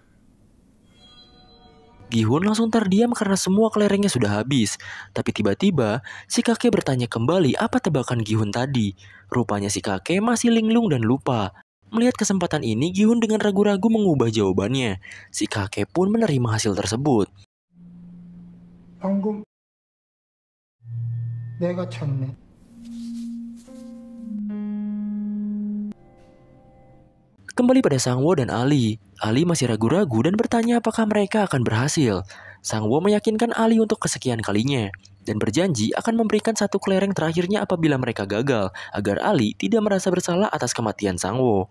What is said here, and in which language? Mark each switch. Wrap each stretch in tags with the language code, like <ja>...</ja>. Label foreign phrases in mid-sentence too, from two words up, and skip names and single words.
<id>Gi-hun langsung terdiam karena semua kelerengnya sudah habis. Tapi tiba-tiba, si kakek bertanya kembali apa tebakan Gi-hun tadi. Rupanya si kakek masih linglung dan lupa. Melihat kesempatan ini, Gi-hun dengan ragu-ragu mengubah jawabannya. Si kakek pun menerima hasil tersebut.</id> <ko>방금 내가 쳤네.</ko> <id>Kembali pada Sangwo dan Ali. Ali masih ragu-ragu dan bertanya apakah mereka akan berhasil. Sangwo meyakinkan Ali untuk kesekian kalinya dan berjanji akan memberikan satu kelereng terakhirnya apabila mereka gagal, agar Ali tidak merasa bersalah atas kematian Sangwo.</id>